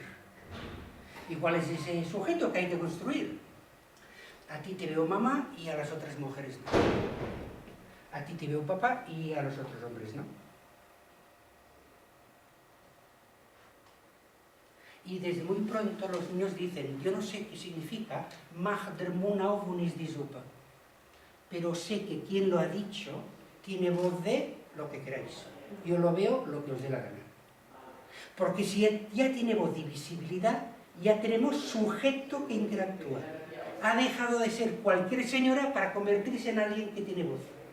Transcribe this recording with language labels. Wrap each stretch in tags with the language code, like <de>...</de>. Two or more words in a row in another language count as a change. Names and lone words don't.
<es>¿Y cuál es ese sujeto que hay que construir? A ti te veo mamá y a las otras mujeres no. A ti te veo papá y a los otros hombres no. Y desde muy pronto los niños dicen, yo no sé qué significa</es> <de>mag der Mund auf und ist die Suppe,</de> <es>pero sé que quien lo ha dicho tiene voz de lo que queráis. Yo lo veo lo que os dé la gana. Porque si ya tiene voz y visibilidad, ya tenemos sujeto que interactúa. Ha dejado de ser cualquier señora para convertirse en alguien que tiene voz.</es>